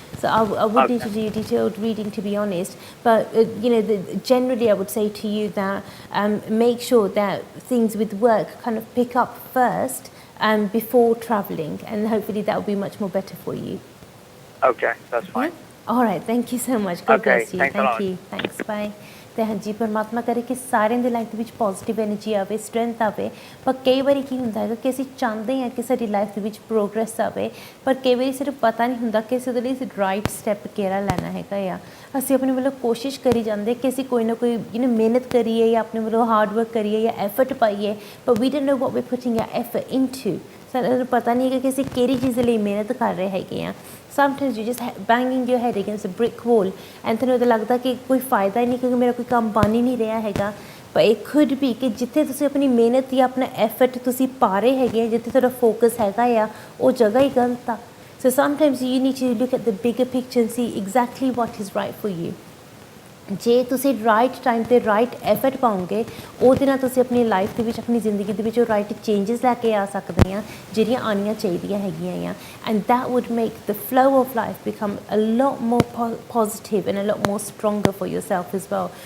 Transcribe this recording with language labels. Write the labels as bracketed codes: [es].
[en] So I would need to do your detailed reading, to be honest. But generally, I would say to you that make sure that things with work kind of pick up first before traveling, and hopefully that will be much more better for you. Okay, that's fine. Yeah? All right, thank you so much. God bless you. Thanks a lot. Thank you. Thanks. Bye. [pa] ਤੇ ਹਾਂਜੀ ਪਰਮਾਤਮਾ ਕਰੇ ਕਿ ਸਾਰਿਆਂ ਦੇ life ਦੇ ਵਿੱਚ positive energy ਆਵੇ, ਸਟਰੈਂਥ ਆਵੇ। ਪਰ ਕਈ ਵਾਰੀ ਕੀ ਹੁੰਦਾ ਹੈਗਾ ਕਿ ਅਸੀਂ ਚਾਹੁੰਦੇ ਹਾਂ ਕਿ ਸਾਡੀ ਲਾਈਫ ਦੇ ਵਿੱਚ ਪ੍ਰੋਗਰੈਸ ਆਵੇ, ਪਰ ਕਈ ਵਾਰੀ ਸਿਰਫ ਪਤਾ ਨਹੀਂ ਹੁੰਦਾ ਕਿ ਅਸੀਂ ਉਹਦੇ ਲਈ ਰਾਈਟ ਸਟੈਪ ਕਿਹੜਾ ਲੈਣਾ ਹੈਗਾ ਆ। ਅਸੀਂ ਆਪਣੇ ਵੱਲੋਂ ਕੋਸ਼ਿਸ਼ ਕਰੀ ਜਾਂਦੇ ਕਿ ਅਸੀਂ ਕੋਈ ਨਾ ਕੋਈ ਮਿਹਨਤ ਕਰੀਏ ਜਾਂ ਆਪਣੇ ਵੱਲੋਂ ਹਾਰਡ ਵਰਕ ਕਰੀਏ ਜਾਂ ਐਫਰਟ ਪਾਈਏ, ਪਰ [en] We don't know what we putting are effort into. [pa] ਸਾਨੂੰ ਪਤਾ ਨਹੀਂ ਹੈਗਾ ਕਿ ਅਸੀਂ ਕਿਹੜੀ ਚੀਜ਼ ਲਈ ਮਿਹਨਤ ਕਰ ਰਹੇ ਹੈਗੇ ਆ। [en] Sometimes you just banging your head against a brick wall and [pa] ਤੁਹਾਨੂੰ ਤਾਂ ਲੱਗਦਾ ਕਿ ਕੋਈ ਫਾਇਦਾ ਹੀ ਨਹੀਂ, ਕਿਉਂਕਿ ਮੇਰਾ ਕੋਈ ਕੰਮ ਬਣ ਹੀ ਨਹੀਂ ਰਿਹਾ ਹੈਗਾ। ਪਰ [en] it could be [pa] ਕਿ ਜਿੱਥੇ ਤੁਸੀਂ ਆਪਣੀ ਮਿਹਨਤ ਜਾਂ ਆਪਣਾ ਐਫਰਟ ਤੁਸੀਂ ਪਾ ਰਹੇ ਹੈਗੇ, ਜਿੱਥੇ ਤੁਹਾਡਾ ਫੋਕਸ ਹੈਗਾ ਆ, ਉਹ ਜਗ੍ਹਾ ਹੀ ਗਲਤ ਆ। [en] So sometimes you need to look at the bigger picture and see exactly what is right for you. [pa] ਜੇ ਤੁਸੀਂ ਰਾਈਟ ਟਾਈਮ 'ਤੇ ਰਾਈਟ ਐਫਰਟ ਪਾਓਗੇ, ਉਹਦੇ ਨਾਲ ਤੁਸੀਂ ਆਪਣੀ ਲਾਈਫ ਦੇ ਵਿੱਚ, ਆਪਣੀ ਜ਼ਿੰਦਗੀ ਦੇ ਵਿੱਚ ਉਹ ਰਾਈਟ ਚੇਂਜਸ ਲੈ ਕੇ ਆ ਸਕਦੇ ਆ ਜਿਹੜੀਆਂ ਆਉਣੀਆਂ ਚਾਹੀਦੀਆਂ ਹੈਗੀਆਂ ਆ। [en] And that would make the flow of life become a lot more positive and a lot more stronger for yourself as well।